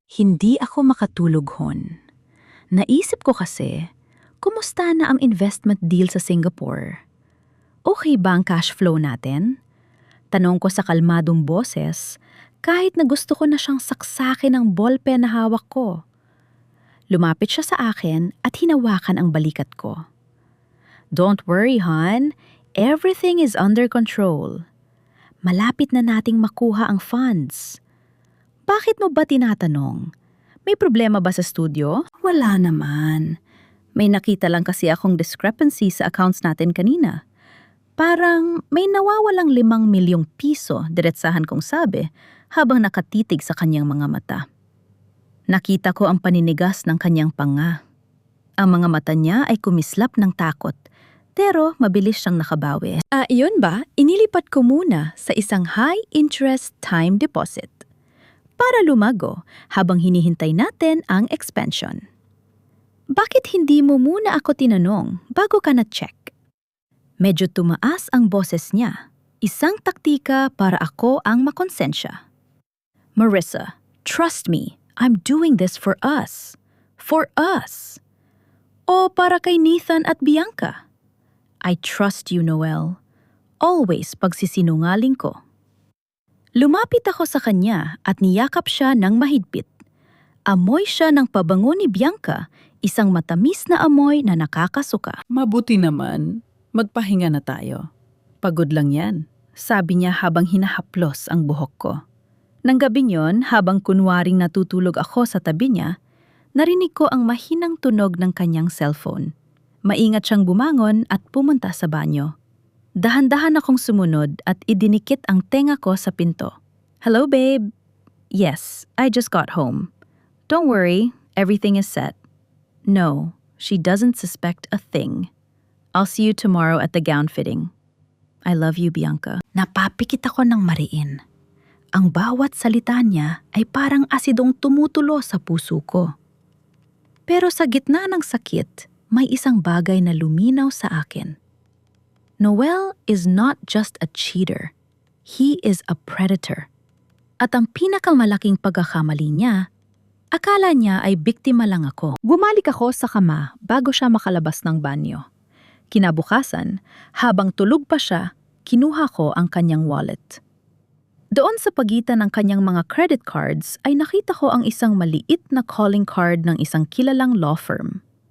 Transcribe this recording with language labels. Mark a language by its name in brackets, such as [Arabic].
[Filipino] Hindi ako makatulog hon. Naisip ko kasi, kumusta na ang investment deal sa Singapore? Okay ba ang cash flow natin? Tanong ko sa kalmadong boses, kahit na gusto ko na siyang saksakin ng ballpen na hawak ko. Lumapit siya sa akin at hinawakan ang balikat ko. [English] Don't worry, hon. Everything is under control. [Filipino] Malapit na nating makuha ang funds. Bakit mo ba tinatanong? May problema ba sa studio? Wala naman. May nakita lang kasi akong discrepancy sa accounts natin kanina. Parang may nawawalang 5 milyong piso, diretsahan kong sabi, habang nakatitig sa kanyang mga mata. Nakita ko ang paninigas ng kanyang panga. Ang mga mata niya ay kumislap ng takot, pero mabilis siyang nakabawi. Iyon ba? Inilipat ko muna sa isang high-interest time deposit para lumago habang hinihintay natin ang expansion. Bakit hindi mo muna ako tinanong bago ka na-check? Medyo tumaas ang boses niya. Isang taktika para ako ang makonsensya. [English] Marissa, trust me, I'm doing this for us. For us. [Filipino] O para kay Nathan at Bianca. [English] I trust you, Noel. Always [Filipino] pagsisinungaling ko. Lumapit ako sa kanya at niyakap siya ng mahigpit. Amoy siya ng pabango ni Bianca, isang matamis na amoy na nakakasuka. Mabuti naman. Magpahinga na tayo. Pagod lang yan, sabi niya habang hinahaplos ang buhok ko. Nang gabing yon, habang kunwaring natutulog ako sa tabi niya, narinig ko ang mahinang tunog ng kanyang cellphone. Maingat siyang bumangon at pumunta sa banyo. Dahan-dahan akong sumunod at idinikit ang tenga ko sa pinto. [English] Hello, babe. Yes, I just got home. Don't worry, everything is set. No, she doesn't suspect a thing. I'll see you tomorrow at the gown fitting. I love you, Bianca. [Filipino] Napapikit ako ng mariin. Ang bawat salita niya ay parang asidong tumutulo sa puso ko. Pero sa gitna ng sakit, may isang bagay na luminaw sa akin. [English] Noel is not just a cheater. He is a predator. [Filipino] At ang pinakamalaking pagkakamali niya, akala niya ay biktima lang ako. Bumalik ako sa kama bago siya makalabas ng banyo. Kinabukasan, habang tulog pa siya, kinuha ko ang kanyang wallet. Doon sa pagitan ng kanyang mga credit cards ay nakita ko ang isang maliit na calling card ng isang kilalang law firm.